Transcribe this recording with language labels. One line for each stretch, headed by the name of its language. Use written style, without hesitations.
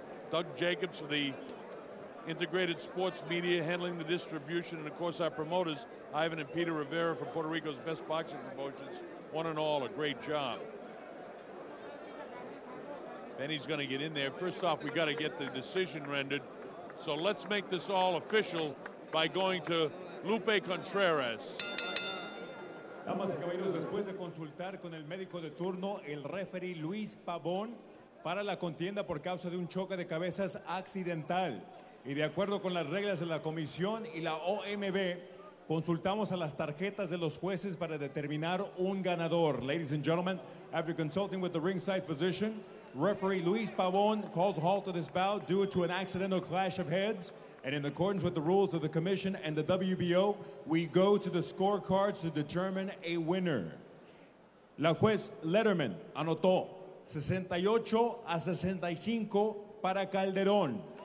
English: Doug Jacobs for the integrated sports media handling the distribution, and of course our promoters, Ivan and Peter Rivera from Puerto Rico's best boxing promotions. One and all, a great job. Benny's going to get in there. First off, we got to get the decision rendered. So let's make this all official by going to Lupe Contreras.
Spanish: Damas y caballeros, después de consultar con el médico de turno, el referee Luis Pavón, para la contienda por causa de un choque de cabezas accidental. Y de acuerdo con las reglas de la comisión y la OMB, consultamos a las tarjetas de los jueces para determinar un ganador.
English: Ladies and gentlemen, after consulting with the ringside physician, referee Luis Pavón calls a halt to this bout due to an accidental clash of heads. And in accordance with the rules of the commission and the WBO, we go to the scorecards to determine a winner.
Spanish: La juez Letterman anotó 68-65 para Calderon.